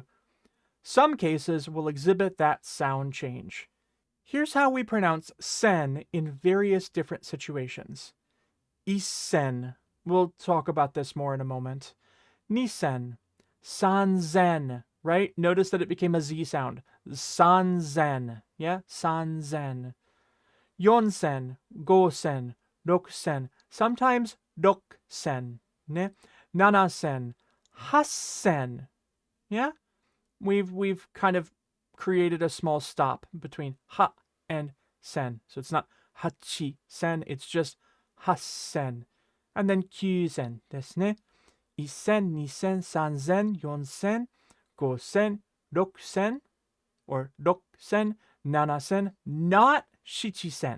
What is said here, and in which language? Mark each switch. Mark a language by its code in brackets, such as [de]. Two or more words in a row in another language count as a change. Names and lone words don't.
[en] Some cases will exhibit that sound change. Here's how we pronounce sen in various different situations. [ja] Isen. [en] We'll talk about this more in a moment. [ja] 二千。三千. Right? [en] Notice that it became a Z sound. [ja] Sanzen. Yeah? Sanzen. 四千。五千。六千. Sometimes 六千。ね？七千. Hassen. [en] Yeah? We've kind of created a small stop between ha and sen. So it's not [ja] 八千, [en] it's just hassen. And then [ja] 九千ですね。 [en] 1000、2000、3000、4000、 5,000, 6,000, or 6,000, 7,000, not 7,000.